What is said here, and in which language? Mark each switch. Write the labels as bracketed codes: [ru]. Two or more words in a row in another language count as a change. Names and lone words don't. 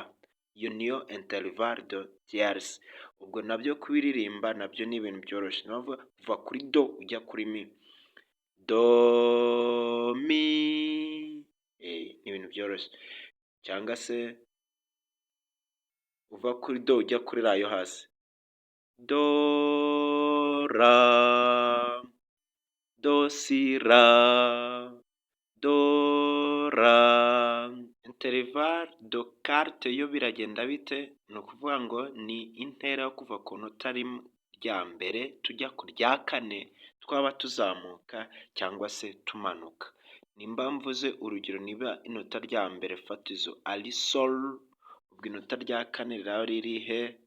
[rw] Iyo niyo [fr] intervalle de tierce. [rw] Ubwo nabyo kubiririmba nabyo ni ibintu byoroshye. Ni ukuvuga kuva kuri do ujya kuri mi. Do, mi, ni ibintu byoroshye. Cyangwa se uva kuri do ujya kuri ra yo hasi. Do, ra, do, si, ra, do, ra. [fr] Intervalle de quarte [rw] yo biragenda bite? Ni ukuvuga ngo ni intera yo kuva ku nota rya mbere tujya ku rya kane, twaba tuzamuka cyangwa se tumanuka. Nimba mvuze urugero, niba inota rya mbere fatizo ari sol, ubwo inota rya kane riraba riri he?